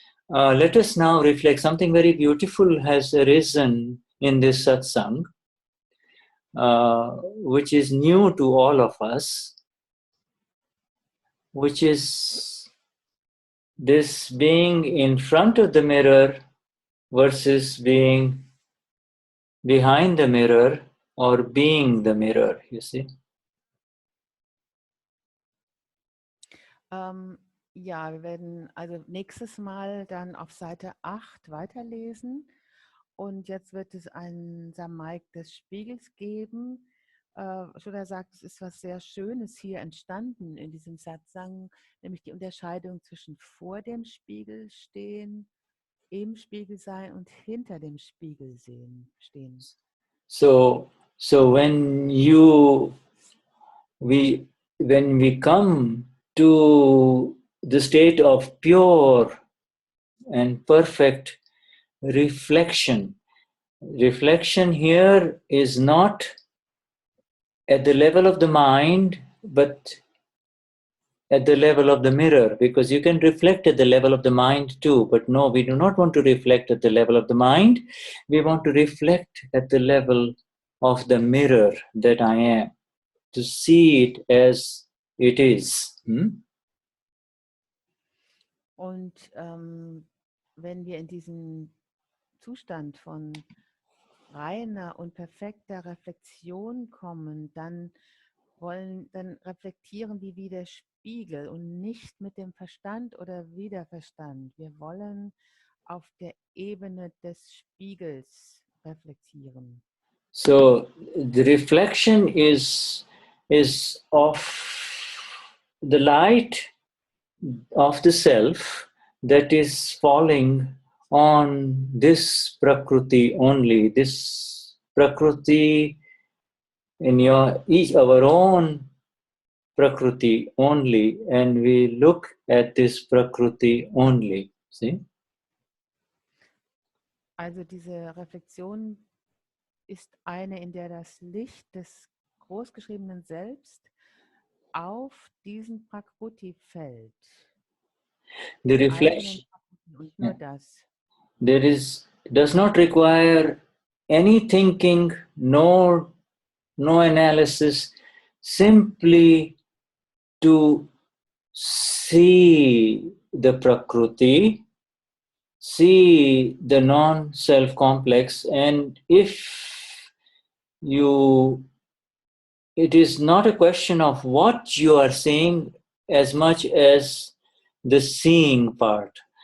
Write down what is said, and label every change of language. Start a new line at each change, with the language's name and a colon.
English: Let us now reflect. Something very beautiful has arisen in this satsang, which is new to all of us, which is this being in front of the mirror versus being behind the mirror or being the mirror, you see.
German: Ja, wir werden also nächstes Mal dann auf Seite 8 weiterlesen und jetzt wird es einen Samaik des Spiegels geben. Shuddha sagt, es ist was sehr Schönes hier entstanden in diesem Satsang, nämlich die Unterscheidung zwischen vor dem Spiegel stehen, im Spiegel sein und hinter dem Spiegel stehen.
English: So when we come to the state of pure and perfect reflection here is not at the level of the mind, but at the level of the mirror, because you can reflect at the level of the mind too, but no, we do not want to reflect at the level of the mind. We want to reflect at the level of the mirror that I am, to see it as it is.
German: Und wenn wir in diesen Zustand von reiner und perfekter Reflexion kommen, dann reflektieren wir wie der Spiegel und nicht mit dem Verstand oder Widerverstand. Wir wollen auf der Ebene des Spiegels reflektieren.
English: So the reflection is of the light of the self that is falling on this prakruti only, this prakruti in our own prakruti only, and we look at this prakruti only. See?
German: Also diese Reflexion ist eine, in der das Licht des großgeschriebenen Selbst auf diesen Prakruti fällt.
English: The
German: Den eigenen
English: reflection,
German: Prakruti und nur das.
English: does not require any thinking, no analysis, simply to see the prakruti, see the non-self complex, and if it is not a question of what you are seeing as much as the seeing part.